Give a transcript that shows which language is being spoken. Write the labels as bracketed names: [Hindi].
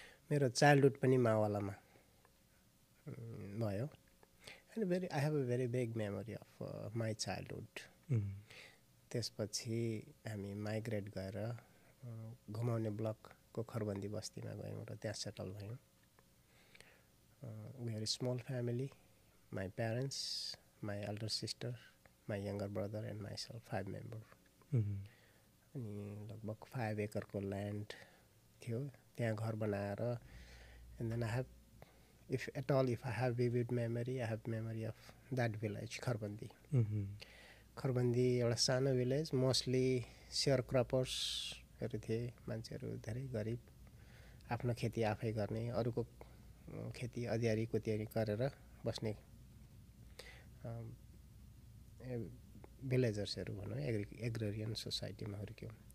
[Nepali] मेरो चाइल्डहुड पनि मावालामा भयो. [English] And I have a very big memory of my childhood. [Nepali] त्यसपछि हामी माइग्रेट गएर घुमाउने ब्लकको खरबन्दी बस्तीमा गयौँ र त्यहाँ सेटल भयौँ. [English] We are a small family. My parents, my elder sister, my younger brother and myself, 5 members. [Nepali] अनि लगभग 5 एकरको ल्यान्ड थियो, त्यहाँ घर बनाएर. [English] And then if I have vivid memory, I have memory of that village, Kharbandi. [Nepali] खरबन्दी एउटा सानो village, mostly share क्रपर्सहरू थिए, मान्छेहरू धेरै गरिब, आफ्नो खेती आफै गर्ने, अरूको खेती अधियारी कुतियारी गरेर बस्ने भिलेजर्सहरू भनौँ, एग्रेरियन सोसाइटीमा हुर्क्यौँ.